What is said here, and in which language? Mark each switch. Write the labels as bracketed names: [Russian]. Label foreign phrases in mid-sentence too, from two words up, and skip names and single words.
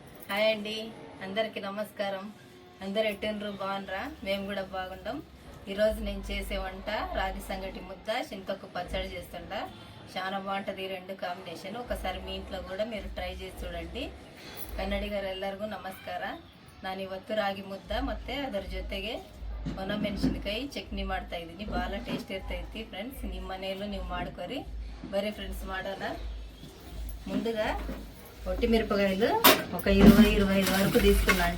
[Telugu] హాయ్ అండి, అందరికీ నమస్కారం. అందరు ఎట్టినరు బాగుండ్రా? మేము కూడా బాగుంటాం. ఈరోజు నేను చేసే వంట రాగి సంగటి ముద్ద, చింతొక్కు పచ్చడి చేస్తుంటా. చాలా బాగుంటుంది ఈ రెండు కాంబినేషన్. ఒకసారి మీ ఇంట్లో కూడా మీరు ಟ್ರೈ చేసి చూడండి. [Kannada] ಕನ್ನಡಿಗರು ಎಲ್ಲರಿಗೂ ನಮಸ್ಕಾರ. ನಾನು ಇವತ್ತು ರಾಗಿ ಮುದ್ದ ಮತ್ತು ಅದರ ಜೊತೆಗೆ ಒಣಮೆಣಸಿನಕಾಯಿ ಚಟ್ನಿ ಮಾಡ್ತಾ ಇದ್ದೀನಿ. ಭಾಳ ಟೇಸ್ಟ್ ಇರ್ತೈತಿ ಫ್ರೆಂಡ್ಸ್. ನಿಮ್ಮ ಮನೆಯಲ್ಲೂ ನೀವು ಮಾಡ್ಕೊರಿ. ಬರೀ ಫ್ರೆಂಡ್ಸ್ ಮಾಡೋಣ. [Telugu] ముందుగా ఒట్టి మిరపకాయలు ఒక 20-25 వరకు తీసుకున్నా అండి.